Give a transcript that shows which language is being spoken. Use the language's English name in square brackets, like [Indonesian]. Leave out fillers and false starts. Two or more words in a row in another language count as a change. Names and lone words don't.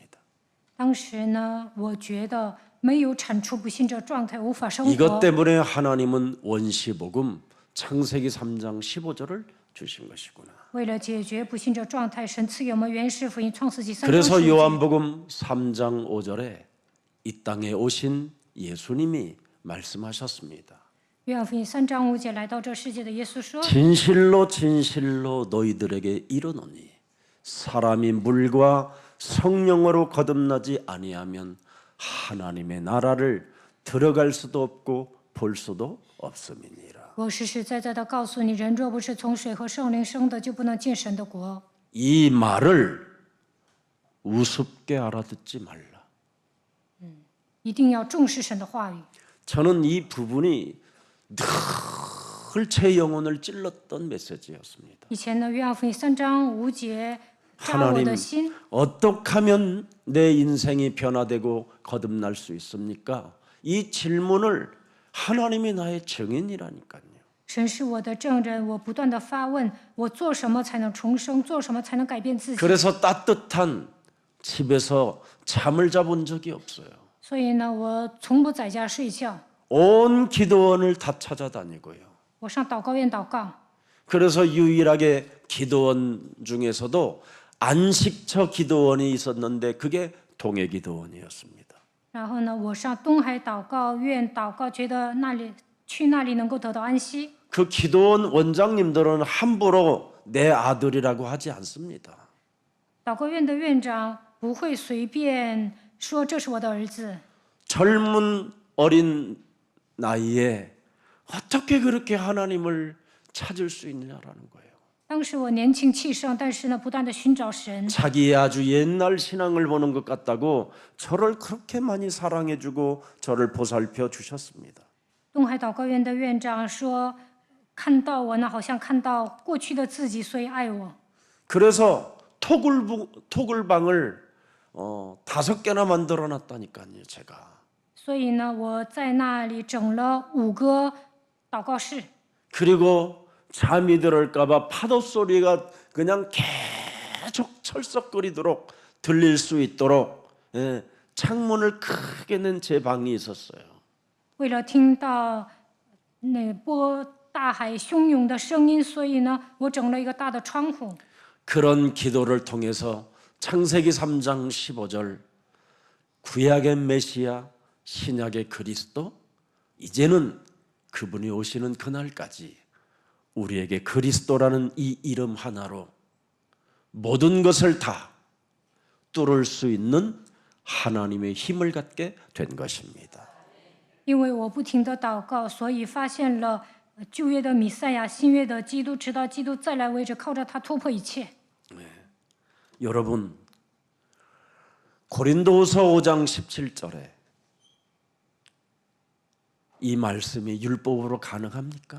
[Chinese] 当时呢，我觉得没有铲除不信者状态，无法生 [Korean] 이것 [Chinese] 活。 [Korean] 때문에 하나님은 원시복음 창세기 3장 15절을 주신 것이구나. [Chinese] 为了解决不信者状态，神赐给我们原始福音创世纪3章 [Korean] 그래서 [Chinese] 10节。 [Korean] 요한복음 3장 5절에 이 땅에 오신 예수님이 말씀하셨습니다. [Chinese] 约翰福音3章5节，来到这世界的耶稣说： [Korean] 진실로 진실로 너희들에게 이르노니 사람이 물과 성령으로 거듭나지 아니하면 하나님의 나라를 들어갈 수도 없고 볼 수도 없음이니라. [Chinese] 我实实在在的告诉你，人若不是从水和圣灵生的，就不能进神的国。 [Korean] 이 말을 우습게 알아듣지 말라. [Chinese] 一定要重视神的话语。 [Korean] 저는 이 부분이 늘 제 영혼을 찔렀던 메시지였습니다. [Chinese] 以前呢，约翰福音3章5节扎我 [Korean] 하나님 [Chinese] 的心。 [Korean] 어떻게 하면 내 인생이 변화되고 거듭날 수 있습니까? 이 질문을 하나님이 나의 증인이라니까요. [Chinese] 神是我的证人，我不断的发问：我做什么才能重生？做什么才能改变自己？ [Korean] 그래서 따뜻한 집에서 잠을 자본 적이 없어요. [Chinese] 所以呢，我从不在家睡觉， [Korean] 온 기도원을 다 찾아다니고요. [Chinese] 我上祷告院祷告。 [Korean] 그래서 유일하게 기도원 중에서도 안식처 기도원이 있었는데 그게 동해 기도원이었습니다. [Chinese] 然后呢，我上东海祷告院祷告，觉得去那里能够得到安息。 [Korean] 그 기도원 원장님들은 함부로 내 아들이라고 하지 않습니다. [Chinese] 祷告院的院长不会随便说这是我的儿子。 [Korean] 젊은 어린 나이에 어떻게 그렇게 하나님을 찾을 수 있느냐라는 거예요. [Chinese] 当时我年轻气盛，但是呢，不断的寻找神。 [Korean] 자기의 아주 옛날 신앙을 보는 것 같다고 저를 그렇게 많이 사랑해주고 저를 보살펴 주셨습니다. [Chinese] 东海祷告院的院长说，看到我呢，好像看到过去的自己，所以爱我。 [Korean] 그래서 토굴방을 5개나 만들어놨다니까요, 제가. [Chinese] 所以呢，我在那里整了5个祷告室。 [Korean] 그리고 잠이 들을까봐 파도 소리가 그냥 계속 철썩거리도록 들릴 수 있도록 창문을 크게 낸 제 방이 있었어요. [Chinese] 为了听到那大海汹涌的声音，所以呢，我整了一个大的窗户。 [Korean] 그런 기도를 통해서 창세기 3장 15절 구약의 메시아 신약의 그리스도 이제는 그분이 오시는 그날까지 우리에게 그리스도라는 이 이름 하나로 모든 것을 다 뚫을 수 있는 하나님의 힘을 갖게 된 것입니다. [Chinese] 因为我不停的祷告，所以发现了旧约的弥赛亚，新约的基督，直到基督再来为止，靠着他突破一切。 [Korean] 여러분 고린도후서 5장 17절에 이 말씀이 율법으로 가능합니까?